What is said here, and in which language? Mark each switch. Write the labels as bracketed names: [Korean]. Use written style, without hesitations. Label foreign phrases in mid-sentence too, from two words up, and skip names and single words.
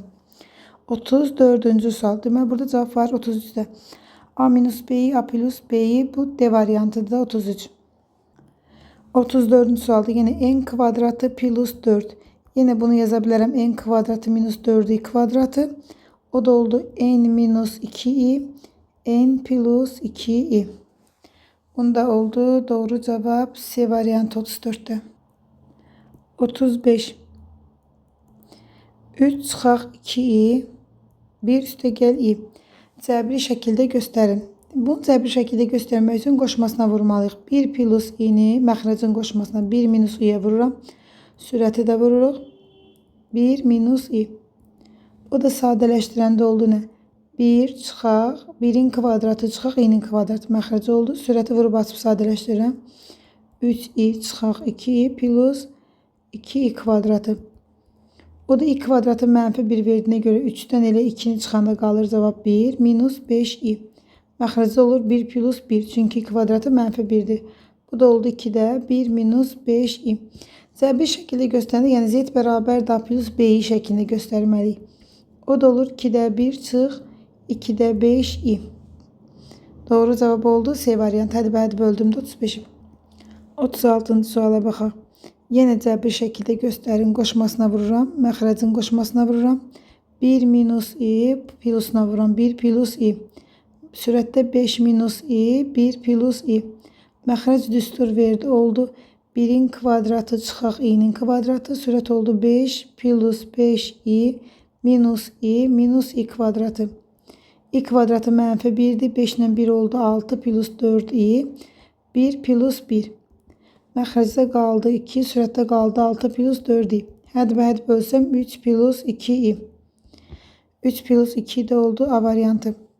[Azerbaijani] 34. sual. Deməli burada cavab var 33'də. A minus B'i A plus B'i bu D variantıdır da 33. 34. sualda yine n kvadratı plus 4. [Turkish] Yine bunu yazabilirim. [Azerbaijani] N kvadratı minus 4i kvadratı. O da oldu n minus 2i. N plus 2i. Bunda oldu. [Turkish] Doğru cevap C variantı 34'te. [Azerbaijani] 35. 3 çıxaq 2i. 1 üstə gəl i. Cəbri şəkildə göstərin. Bunu cəbri şəkildə göstərmək üçün qoşmasına vurmalıyıq. 1 plus i'ni məxrəcin qoşmasına 1 minus i'yə vururam. Sürəti də vururuq. 1 minus i. O da sadələşdirəndə oldu nə? 1 çıxaq. 1'in kvadratı çıxaq. i'nin kvadratı məxrəci oldu. Sürəti vurub açıb sadələşdirirəm. 3i çıxaq 2i plus 2i kvadratı. O da i kvadratı mənfi 1 verdiyinə görə 3'dən elə 2'ni çıxanda qalır cavab 1 minus 5i. Məxrəcdə olur 1 plus 1. Çünki kvadratı mənfi 1'dir. Bu da oldu 2'də 1 minus 5i. Cəbri şəkildə göstərəndə, yəni z bərabər da plus b'yi şəklində göstərməliyik. O da olur 2'də 1 çıx 2'də 5i. Doğru cavab oldu C variantı. Hadi böldüm də 35'i. 36. suala baxaq. Yenə cəbri şəkildə göstərin. Qoşmasına vururam. Məxrəcin qoşmasına vururam. 1 minus i plusuna vururam. 1 plus i. Sürətdə 5 minus i, 1 plus i. Məxrəc düstur verdi. Oldu 1'in kvadratı çıxaq i'nin kvadratı. Sürət oldu 5 plus 5i minus i kvadratı. I kvadratı mənfi 1'dir. 5 ilə 1 oldu 6 plus 4i. 1 plus 1. Məxrəcdə qaldı 2. Sürətdə qaldı 6 plus 4i. Hədi bölsəm 3 plus 2i. 3 plus 2 də oldu A variantı.